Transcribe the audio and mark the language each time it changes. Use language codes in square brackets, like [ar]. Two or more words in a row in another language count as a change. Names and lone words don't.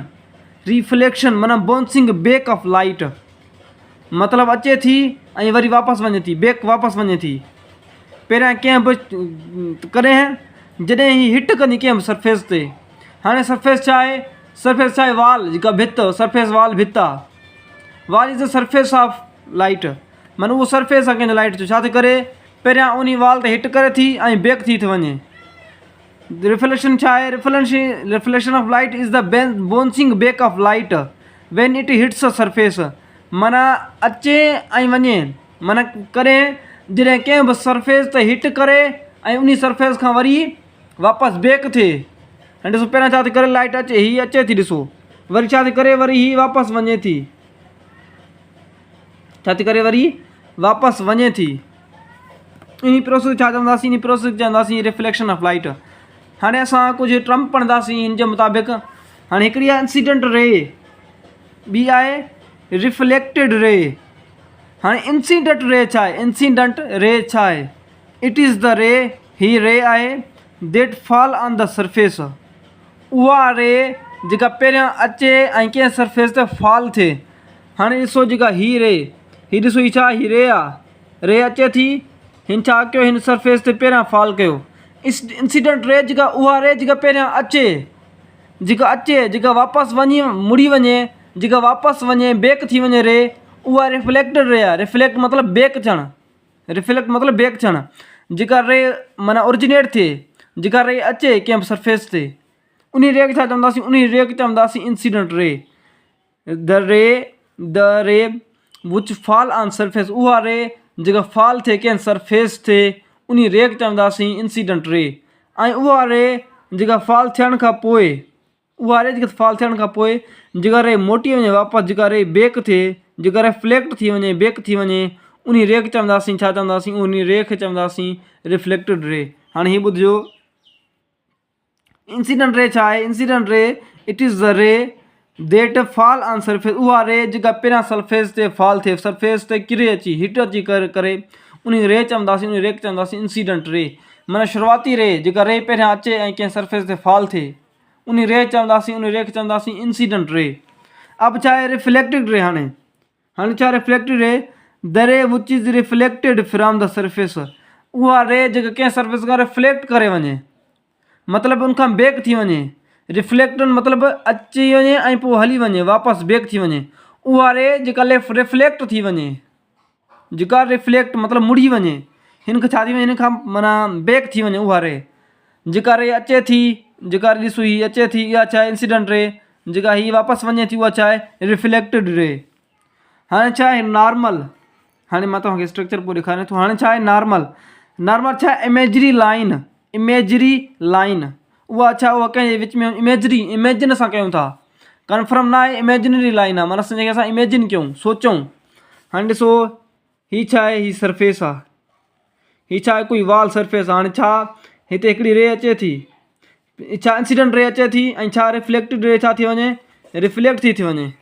[sd] रिफ्लेक्शन माना [en] bouncing back of light, [sd] मतिलबु अचे थी ऐं वरी वापसि वञे थी, बैक वापसि वञे थी। पहिरियां कंहिं बि कॾहिं जॾहिं ही हिट कंदी कंहिं बि सरफेस ते। हाणे सरफेस छा आहे? सरफेस छा आहे? वाल, जेका भित, [en] surface wall [sd] भित आहे। [en] wall is the surface of light, [sd] माना उहो सरफेस आहे कंहिंजो लाइट जो। छा थी करे? पहिरियां उन वाल ते हिट करे थी ऐं बैक थी वञे। रिफ्लेक्शन छा आहे? [en] Reflection of light is the bouncing back of light when it hits a surface, [sd] माना अचे ऐं वञे, माना करे जॾहिं कंहिं बि सरफेस ते हिट करे ऐं उन सरफेस खां वरी वापसि बैक थिए। हाणे ॾिसो पहिरियां छा थी करे? लाइट अचे, हीअ अचे थी, ॾिसो वरी छा थी करे? वरी हीअ वापसि वञे थी। छा थी करे? वरी वापसि वञे थी। इन प्रोसेस छा चवंदासीं? इन प्रोसेस चवंदासीं [en] reflection of light. [sd] हाणे असां कुझु टर्म पढ़ंदासीं हिन जे मुताबिक़। हाणे हिकिड़ी आहे [en] incident ray, [sd] ॿी आहे [en] reflected ray. [sd] हाणे [en] incident ray [sd] छा आहे? [en] incident ray [sd] छा आहे? [en] It is the ray, [sd] ही रे आहे [en] that fall on the surface. [sd] उहा रे जेका पहिरियां अचे ऐं कंहिं सरफेस ते फॉल थिए। हाणे ॾिसो जेका ही रे, ही ॾिसो ही छा? ही रे आहे। रे अचे थी, हिन छा कयो? हिन सरफेस ते पहिरियां फॉल कयो। [en] incident ray [sd] जेका उहा रे जेका पहिरियां अचे, जेका वापसि वञी मुड़ी वञे, जेका वापसि वञे बैक थी वञे रे, उहा [en] reflected ray [sd] आहे। रिफ्लेक्ट मतिलबु बैक थियणु, रिफ्लेक्ट मतिलबु बैक थियणु। जेका रे माना ओरिजिनेट थिए, जेका रे अचे कंहिं बि सरफेस ते, उन रे खे छा चवंदासीं? उन रे खे चवंदासीं [en] incident ray. The ray which fall on surface, [sd] उहा रे जेका फॉल थिए कंहिं सरफेस ते, उन रे खे चवंदासीं [en] incident ray. [sd] ऐं उहा रे जेका फॉल थियण खां पोइ, जेका रे मोटी वञे वापसि, जेका रे बैक थिए, जेका रिफ्लेक्ट थी वञे, बैक थी वञे, उन रे खे चवंदासीं छा चवंदासीं? उन रे खे चवंदासीं [en] reflected ray. [sd] हाणे हीअ ॿुधिजो, [en] incident ray [sd] छा आहे? [en] Incident ray it is the ray that fall on surface. [sd] उहा रे जेका पहिरियां सरफेस ते फॉल थिए, सरफेस ते किरे अची, हिट अची करे उन रे चवंदासीं, उन रे खे चवंदासीं [en] incident ray. [sd] माना शुरूआती रे, जेका रे पहिरियां अचे ऐं कंहिं सरफेस ते फॉल थिए, उन रे चवंदासीं, उन रे खे चवंदासीं [en] incident ray. [sd] अब छा आहे? [en] reflected ray. [sd] हाणे छा [en] reflected ray? The ray which is reflected from the surface, [sd] उहा रे जेका कंहिं सरफेस खां रिफ्लेक्ट करे वञे, मतिलबु उनखां बेक थी वञे, रिफ्लेक्टन मतिलबु अची वञे ऐं पोइ हली वञे वापसि बेक थी वञे, उहा रे जेका रिफ्लेक्ट थी वञे, जेका रिफ्लेक्ट मतिलबु मुड़ी वञे, हिन खे छा थी वञे, हिन खां माना बेक थी वञे उहा रे, जेका रे अचे थी, जेका ॾिसो हीअ अचे थी, इहा छा आहे [en] incident ray, [sd] जेका हीअ वापसि वञे थी उहा छा आहे [en] reflected ray. [sd] हाणे छा आहे नॉर्मल, हाणे मां तव्हांखे स्ट्रक्चर पोइ ॾेखारियां थो। हाणे छा आहे नॉर्मल, नॉर्मल छा आहे [en] imagery line, imagery line [sd] उहा छा, उहा कंहिंजे विच में इमेजरी इमेजिन असां कयूं था, कन्फर्म न आहे, [en] imaginary line [sd] आहे, माना जंहिंखे असां इमेजिन कयूं सोचूं। हाणे ॾिसो हीअ छा आहे, हीअ सरफेस आहे, हीअ छा आहे कोई [en] wall surface [sd] आहे। हाणे छा हिते हिकिड़ी रे अचे थी, छा [en] incident ray [sd] अचे थी ऐं छा [en] reflected ray [sd] छा थी वञे, रिफ्लेक्ट थी वञे,